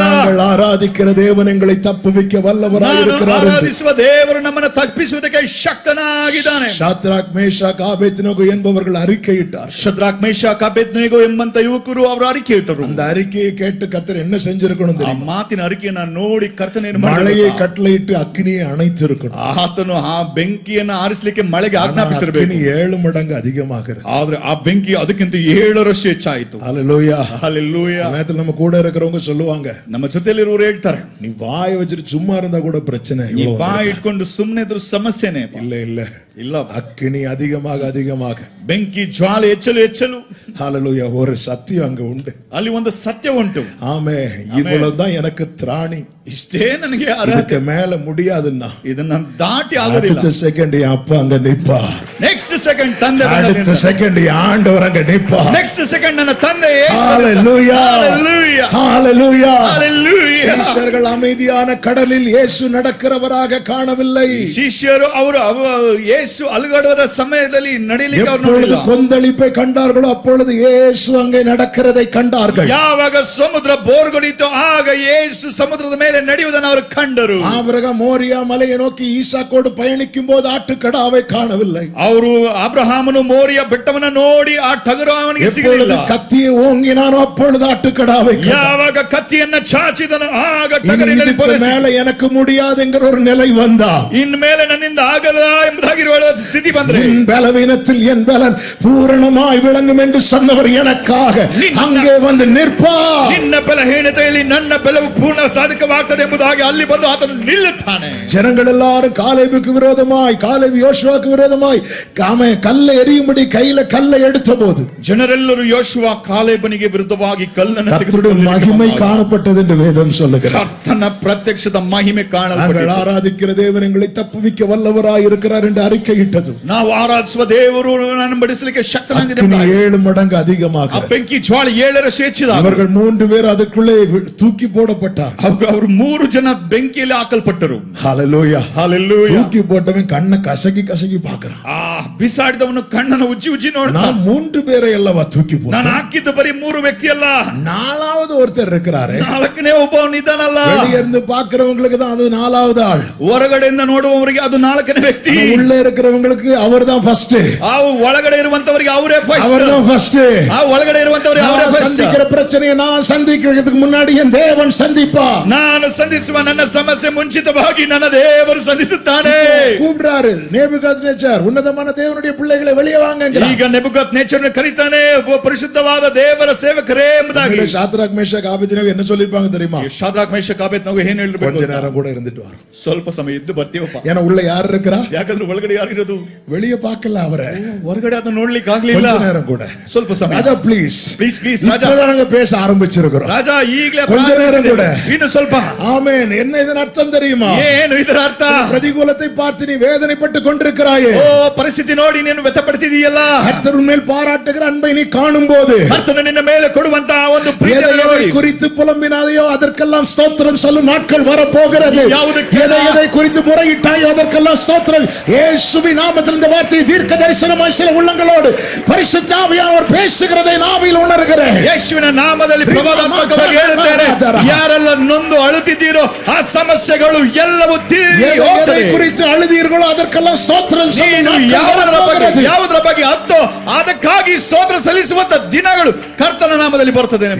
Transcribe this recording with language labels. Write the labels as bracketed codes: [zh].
[ta] நாங்கள் ஆராதிக்கிற தேவன் எங்களை தப்புவிக்க வல்லவராய் இருக்கிறார். [kn] ಆರಾಧಿಸುವ ದೇವರು ನಮ್ಮನ್ನು ತಪ್ಪಿಸುವುದಕ್ಕೆ ಶಕ್ತನಾಗಿದ್ದಾನೆ. [ta] ಶಾದ್ರಾಕ್ ಮೇಷಾಕ್ ಆಬೇದ್ನೆಗೋ என்பவர்கள் அறிக்கையிட்டார். [kn] ಶದ್ರಾಕ್ ಮೇಷಾಕ್ ಅಬೇದ್ನೆಗೋ ಎಂಬಂತ ಯುವಕರು ಅವರು அறிக்கை ಇಟ್ಟರು. [ta] அந்த அறிக்கையை கேட்டு கர்த்தர் என்ன செஞ்சிருக்கணும் தெரியுமா? [kn] ಮಾತಿನ அறிக்கைಯನ್ನು ನೋಡಿ ಕರ್ತನೇನು [ta] மழையை கட்டளையிட்டு அக்கினியை அணைத்திருக்கணும். [kn] ಆತನು ಆ ಬೆಂಕಿಯನ್ನು ಆರಿಸಲಿಕ್ಕೆ ಮಳೆಗೆ ಆಜ್ಞಾಪಿಸಿರಬೇಕು. [ta] அக்கினி 7 மடங்கு அதிகமாகிறது. [kn] ಆದ್ರೆ ಆ ಬೆಂಕಿ ಅದಕ್ಕಿಂತ 7ರಷ್ಟು ಹೆಚ್ಚಾಯಿತು. [ta] ஹalleluya ஹalleluya. நேத்துல நம்ம கூட இருக்கிறவங்க சொல்லுவாங்க, [kn] ನಮ್ಮ ಜೊತೆಲಿರುವವರು ಹೇಳ್ತಾರೆ, [ta] நீ வாய் வச்சிட்டு சும்மா இருந்தா கூட பிரச்சனை. [kn] ನೀ ಬಾಯಿ ಇಟ್ಕೊಂಡು ಸುಮ್ಮನೆ ಇದ್ರೂ ಸಮಸ್ಯೆನೇ. [ta] இல்ல [kn] ಇಲ್ಲ, [ta] அக்கினி அதிகமாக [kn] ಬೆಂಕಿ ಜ್ವಾಲೆ ಹೆಚ್ಚಲು. [ta] ஹalleluya. ஒரு சத்தியம் அங்க உண்டு. [kn] ಅಲ್ಲಿ ಒಂದು ಸತ್ಯ ಉಂಟು. [ta] ஆமென். இவ்வளவுதான் எனக்கு திராணி. [kn] ಇಷ್ಟೇ ನನಗೆ ಅದಕ್ಕೆ [ta] மேல முடியாதுன்னா [kn] ಇದನ್ನ ದಾಟಿ ಆಗೋದಿಲ್ಲ. [ta] அடுத்த செகண்ட் என் அப்பா அங்க நிப்பா. [kn] ನೆಕ್ಸ್ಟ್ ಸೆಕೆಂಡ್ ತಂದೆ [ta] அடுத்த செகண்ட் என் ஆண்டவர் அங்க நிப்பா. [kn] ನೆಕ್ಸ್ಟ್ ಸೆಕೆಂಡ್ ನನ್ನ ತಂದೆ. [ta] ஹalleluya ஹalleluya ஹalleluya ஹalleluya. சீஷர்கள் அமைதியான கடலில் இயேசு நடக்கிறவராக காணவில்லை. [kn] ಶಿಷ್ಯರು ಅವರು ಯೇಸು ಅಲುಗಾಡುವ ಸಮಯದಲ್ಲಿ ನಡೆಯಲಿಕ್ಕೆ ಅವರು [ta] எப்பொழுது [kn] ನೋಡಲಿಲ್ಲ. [ta] கொந்தளிப்பை கண்டார்களோ அப்பொழுது இயேசு அங்கே நடக்கிறதை கண்டார்கள். [kn] ಯಾವಾಗ ಸಮುದ್ರ ಬೋರ್ಗಡಿತು ಆಗ ಯೇಸು ಸಮುದ್ರದ ಮೇಲೆ ನಡೆಯುವುದನ್ನು ಅವರು ಕಂಡರು. [ta] ஆபிரகாம் மோரியா மலையை நோக்கி ஈசாக்கோடு பயணிக்கும் போது ஆட்டுக்கடாவை காணவில்லை. [kn] ಅವರು ಅಬ್ರಹಾಮನು ಮೋರಿಯ ಬೆಟ್ಟವನ್ನು ನೋಡಿ ಆ ಟಗರು ಅವನಿಗೆ ಸಿಗಲಿಲ್ಲ. [ta] கத்தியை ஓங்கினானோ அப்பொழுது ஆட்டுக்கடாவை [kn] ಯಾವಾಗ ಕತ್ತಿಯನ್ನು ಚಾಚಿದನು ಆಗ ಟಗರಿನಲ್ಲಿ ಪೊಲೀಸ್ [ta] மேல எனக்கு முடியாது என்கிற ஒரு நிலை வந்தா, [kn] ಇನ್ಮೇಲೆ ನನ್ನಿಂದ ಆಗಲ್ಲ ಎಂಬುದಾಗಿರುವ ಸ್ಥಿತಿ ಬಂದ್ರೆ, [ta] பலவீனத்தில் என் பலன் பூரணமாய் விளங்கும் என்று சொன்னவர் எனக்காக அங்கே வந்து நிற்பார். [kn] ನಿನ್ನ ಬಲಹೀನತೆಯಲ್ಲಿ ನನ್ನ ಬಲವು ಪೂರ್ಣ ಸಾಧಕವಾಗ್ತದೆ ಎಂಬುದಾಗಿ ಅಲ್ಲಿ ಬಂದು ಆತನು ನಿಲ್ಲುತ್ತಾನೆ. [ta] ஜனங்கள் எல்லாரும் காலேபுக்கு விரோதமாய், காலேபு யோசுவாக்கு விரோதமாய் கல்லை எறியும்படி கையில கல்லை எடுத்த போது [kn] ಜನರೆಲ್ಲರೂ ಯೋಶುವ ಕಾಲೇಬನಿಗೆ ವಿರುದ್ಧವಾಗಿ ಕಲ್ಲನ್ನು [ta] கர்த்தருடைய மகிமை காணப்பட்டது என்று வேதம் சொல்லுகிறது. [kn] ಕರ್ತನ ಪ್ರತ್ಯಕ್ಷದ ಮಹಿಮೆ [ta] நாங்கள் [kn] ಕಾಣಲ್ಪಟ್ಟಿತು. [ta] ஆராதிக்கிற தேவன் எங்களை தப்புவிக்க வல்லவராய் இருக்கிறார் என்று அறிக்கையிட்டது. [kn] ನಾವು ಆರಾಧಿಸುವ ದೇವರು ನನ್ನನ್ನು ಬಡಿಸಲಿಕ್ಕೆ ಶಕ್ತನಾಗಿದೆ. [ta] 7 மடங்கு அதிகமாக [kn] ಆ ಬೆಂಕಿ ಜ್ವಾಲೆ 7ರಷ್ಟು ಹೆಚ್ಚಿದ. [ta] அவர்கள் 3 பேர் அதுக்குள்ளே தூக்கி போடப்பட்டார். [kn] ಅವರು 3 ಜನ ಬೆಂಕಿಯಲ್ಲಿ ಹಾಕಲ್ಪಟ್ಟರು. [ta] ஹalleluya ஹalleluya. தூக்கி போட்டவன் கண்ணை கசக்கி பார்க்கறான். [kn] ಆ ಬಿಸಾಡಿದವನು ಕಣ್ಣನ್ನು ಉಜ್ಜಿ ನೋಡ್ತಾನೆ. [ta] நான் 3 பேரை [kn] ಎಲ್ಲವ [ta] தூக்கಿ போட்டேன். [kn] ನಾನು ಹಾಕಿದ್ದು ಬರೀ 3 ವ್ಯಕ್ತಿ ಅಲ್ಲ, [ta] நாலாவது ஒருத்தர் இருக்கிறாரு. [kn] 4ನೇ ಒಬ್ಬವನು ಇದ್ದಾನಲ್ಲ. [ta] வெளிய இருந்து பார்க்கிறவங்களுக்கு தான் அது 4வது ஆள். [kn] ಹೊರಗಡೆಯಿಂದ ನೋಡುವವರಿಗೆ ಅದು 4ನೇ ವ್ಯಕ್ತಿ. [ta] உள்ள இருக்கிறவங்களுக்கு அவர்தான் ஃபர்ஸ்ட். [kn] ಆ ಒಳಗಡೆ ಇರುವಂತವರಿಗೆ ಅವರೇ ಫಸ್ಟ್. [ta] அவர்தான் ஃபர்ஸ்ட். [kn] ಆ ಒಳಗಡೆ ಇರುವಂತವರಿಗೆ ಅವರೇ ಫಸ್ಟ್. [ta] சந்திக்கிற பிரச்சனையை நான் சந்திக்கிறதுக்கு முன்னாடி என் தேவன் சந்திப்பா. [kn] ನಾನು ಸಂಧಿಸುವ ನನ್ನ ಸಮಸ್ಯೆ ಮುಂಚಿತವಾಗಿ ನನ್ನ ದೇವರು ಸಂಧಿಸುತ್ತಾನೆ. [ta] கூப்பிடுறாரு நேபுகாத்நேச்சார், உன்னதமான தேவனுடைய பிள்ளைகளை வெளியே வாங்கங்கறார். [kn] ಈಗ ನೆಬೂಕದ್ನೆಚ್ಚರನು ಕರೀತಾನೆ, ಪರಿಶುದ್ಧವಾದ ದೇವರ ಸೇವಕರೇ ಎಂಬುದಾಗಿ. [ta] ಶಾದ್ರಾಕ್ ಮೇಷಾಕ್ ಆಬೇದ್ನೆಗೋ என்ன சொல்லிருப்பாங்க தெரியுமா? [kn] ಶಾದ್ರಾಕ್ ಮೇಷಕ್ ಆಬೇದ್ನೆಗೋ ಏನು ಹೇಳಿರಬೇಕು? [ta] கொஞ்ச நேரம் கூட இருந்துட்டு வரோம், [kn] ಸ್ವಲ್ಪ ಸಮಯ ಇದ್ದು ಬರ್ತೀವಪ್ಪ. [ta] ஏன்னா உள்ள யார் இருக்கறா? [kn] ಯಾಕಂದ್ರೆ ಒಳಗಡೆ ಯಾರು ಇರೋದು? [ta] வெளிய பார்க்கல [kn] ಅವರೇ. ಹೊರಗಡೆ ಅದನ್ನ ನೋಡ್ಲಿಕ್ಕೆ ಆಗ್ಲಿಲ್ಲ. [ta] கொஞ்ச நேரம் கூட, [kn] ಸ್ವಲ್ಪ ಸಮಯ. [ta] ராஜா ப்ளீஸ் [kn] ಪ್ಲೀಸ್ ರಾಜಾ, [ta] இப்பதான் நாங்க பேச ஆரம்பிச்சிருக்கிறோம். [kn] ರಾಜಾ ಈಗಲೇ [ta] கொஞ்ச நேரம் கூட, [kn] ಇನ್ನು ಸ್ವಲ್ಪ. [ta] ஆமென். என்ன இதன் அர்த்தம் தெரியுமா? [kn] ಏನು ಇದರ ಅರ್ಥ? [ta] பிரதிகூலத்தை பார்த்து நீ வேதனைப்பட்டு கொண்டிருக்கிறாயே. [kn] ಓ, ಪರಿಸ್ಥಿತಿ ನೋಡಿ ನೀನು ವ್ಯಥಪಡ್ತಿದೀಯಲ್ಲ. [ta] கர்த்தர் மேல் பாராட்டுகிற அன்பை நீ காணும்போது, [kn] ಕರ್ತನು ನಿನ್ನ ಮೇಲೆ ಕೊಡುವಂತ ಒಂದು ಪ್ರೀತಿಯನ್ನು ನೋಡಿ, [ta] குறித்து புலம்பினாதையோ அதற்கெல்லாம் ஸ்தோத்திரம் சொல்லும் நாட்கள் வரப்போகிறது. எதை குறித்து முறையிட்டாயோ அதற்கெல்லாம் ஸ்தோத்திரம். இயேசுவின் நாமத்தில் இந்த வார்த்தை தீர்க்க தரிசனமாய் சில உள்ளங்களோடு பரிசுத்த ஆவியானவர் பேசுகிறதை நாவில் உணர்கிறேன். [kn] ಯೇಸುವಿನ ನಾಮದಲ್ಲಿ ಪ್ರವಾದಾತ್ಮಕವಾಗಿ ಹೇಳುತ್ತೇನೆ, ಯಾರೆಲ್ಲ ನೊಂದು ಅಳುತ್ತಿದ್ದೀರೋ ಆ ಸಮಸ್ಯೆಗಳು ಎಲ್ಲವೂ ತೀರಿ ಹೋಗ್ತದೆ. [ta] குறித்து அழுதீர்களோ அதற்கெல்லாம் ஸ்தோத்திரம் சொல்லும். [kn] ಯಾವುದರ ಬಗ್ಗೆ ಅತ್ತೋ ಅದಕ್ಕಾಗಿ ಸ್ತೋತ್ರ ಸಲ್ಲಿಸುವಂತ ದಿನಗಳು ಕರ್ತನ ನಾಮದಲ್ಲಿ ಬರ್ತದೆ.